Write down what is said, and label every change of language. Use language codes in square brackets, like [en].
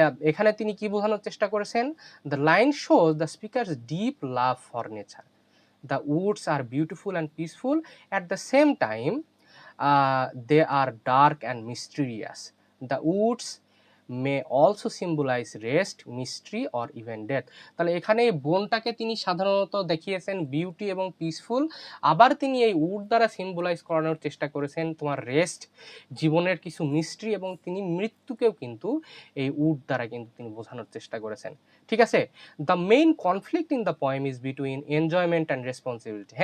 [bn] এখানে তিনি কি বোঝানোর চেষ্টা করেছেন? [en] The line shows the speaker's deep love for nature. The woods are beautiful and peaceful. At the same time, they are dark and mysterious. The woods may also symbolize rest, mystery or even death. [bn] তাহলে এখানে বনটাকে তিনি সাধারণত দেখিয়েছেন beauty এবং peaceful, আবার তিনি এই would দ্বারা সিম্বলাইজ করানোর চেষ্টা করেছেন তোমার রেস্ট, জীবনের কিছু মিস্ট্রি, এবং তিনি মৃত্যুকেও কিন্তু এই উড দ্বারা কিন্তু তিনি বোঝানোর চেষ্টা করেছেন। [en] ঠিক আছে, the main conflict in the poem is between enjoyment and responsibility.